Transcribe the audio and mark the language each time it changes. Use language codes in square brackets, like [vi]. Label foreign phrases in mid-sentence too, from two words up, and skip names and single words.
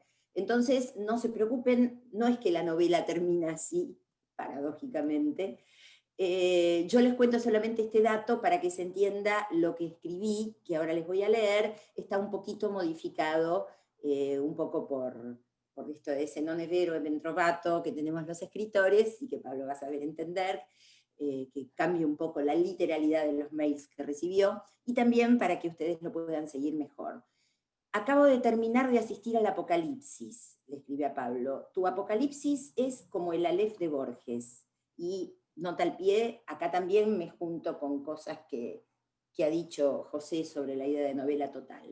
[es] Entonces, no se preocupen, no es que la novela termina así, paradójicamente. Yo les cuento solamente este dato para que se entienda lo que escribí, que ahora les voy a leer, está un poquito modificado, un poco por esto de ese [it] non è vero e ben trovato [es] que tenemos los escritores, y que Pablo va a saber entender, que cambie un poco la literalidad de los mails que recibió, y también para que ustedes lo puedan seguir mejor. Acabo de terminar de asistir al Apocalipsis, le escribe a Pablo. Tu Apocalipsis es como el Aleph de Borges. Y nota al pie, acá también me junto con cosas que ha dicho José sobre la idea de novela total.